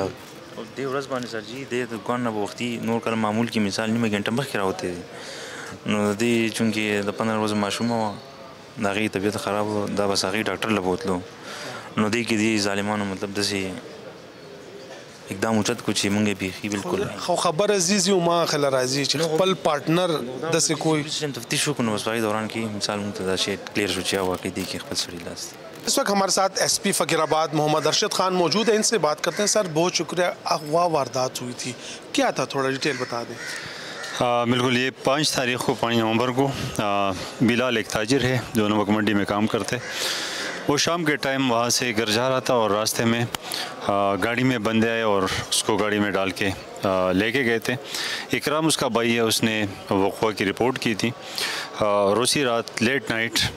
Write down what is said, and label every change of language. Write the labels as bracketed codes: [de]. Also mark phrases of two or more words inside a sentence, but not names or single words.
[ps] دې ورځ باندې سرجي د دوکان نه به وختي نور کله معمول کې مثال نیمه ګنټه مخکې راوتې دي نو د دې چونکې د 15 ورځو ماشومه وه د هغې طبیعت خراب و دا بس هغې ډاکټر له بوتلو نو دې کې دې ظالمانو مطلب داسې اقدام اوچت کو چې مونږ یې بیخي بالکل خو خبر عزیز یو ما خله راځي چې خپل پارټنر داسې کوئی تفتیش وکړو نو بس په هغې دوران کې مثال مونږ ته دا شی کلیر شو چې واقعي دې کې خپل سړي لاس دی [ur] اس وقت ہمارے ساتھ ایس پی فقیرآباد محمد ارشد خان موجود ہیں ان سے بات کرتے ہیں سر بہت شکریہ اغوا واردات ہوئی تھی کیا تھا تھوڑا ڈیٹیل بتا دیں بالکل یہ 5 تاریخ کو 5 نومبر کو بلال ایک تاجر ہے جو نمک منڈی میں کام کرتے وہ شام کے ٹائم وہاں سے گھر جا رہا تھا اور راستے میں گاڑی میں بندے آئے اور اس کو گاڑی میں ڈال کے لے کے گئے تھے اکرام اس کا بھائی ہے اس نے وقوع کی رپورٹ کی تھی اور اسی رات [en] late night